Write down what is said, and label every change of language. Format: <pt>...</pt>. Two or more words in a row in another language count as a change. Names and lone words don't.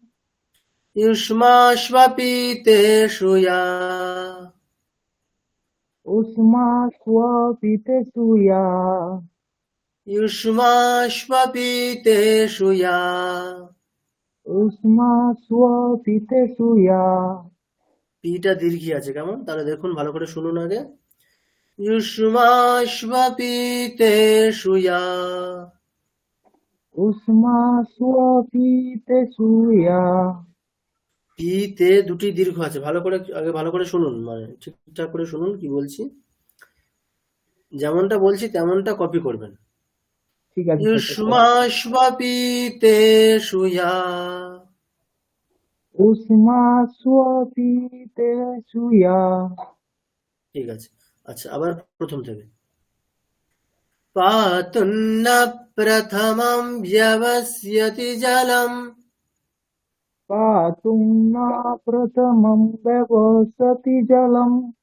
<sa>युष्माश्वपीतेषु या उष्माश्वपितेषु या युष्माश्वपीतेषु या उष्माश्वपितेषु या।</sa> <bn>পিটা দীর্ঘি আছে কেমন? তাহলে দেখুন, ভালো করে শুনুন আগে।</bn> <sa>युष्माश्वपीतेषु या। उष्माश्वपितेषु या।</sa> <bn>পিতে দুটি দীর্ঘ আছে, ভালো করে আগে ভালো করে শুনুন, মানে ঠিকঠাক করে শুনুন কি বলছি। যেমনটা বলছি তেমনটা কপি করবেন। ঠিক আছে স্যার।</bn> <sa>युष्माश्वपीतेषु या। उष्माश्वपितेषु या।</sa> <bn>ঠিক আছে। আচ্ছা, আবার প্রথম থেকে।</bn> <sa>पातुं न प्रथमं व्यवस्यति जलम् पातुं न प्रथमं व्यवस्यति जलम्</sa>